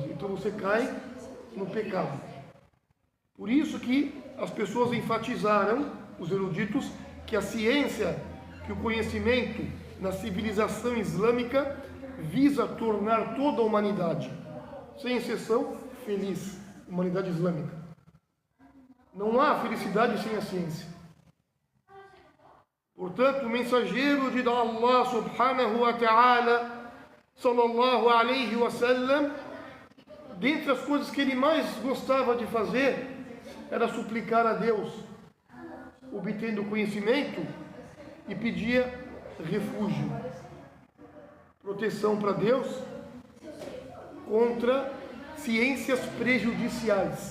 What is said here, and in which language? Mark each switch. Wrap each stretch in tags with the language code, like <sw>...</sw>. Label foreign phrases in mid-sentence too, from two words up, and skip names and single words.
<pt>Então você cai no pecado. Por isso que as pessoas enfatizaram, os eruditos, que a ciência, que o conhecimento na civilização islâmica visa tornar toda a humanidade, sem exceção, feliz, humanidade islâmica. Não há felicidade sem a ciência. Portanto, o mensageiro de Allah</pt> <ar>سبحانه وتعالى، صلى الله عليه وسلم,</ar> <pt>dentre as coisas que ele mais gostava de fazer, era suplicar a Deus, obtendo conhecimento, e pedia refúgio, proteção para Deus contra ciências prejudiciais.</pt>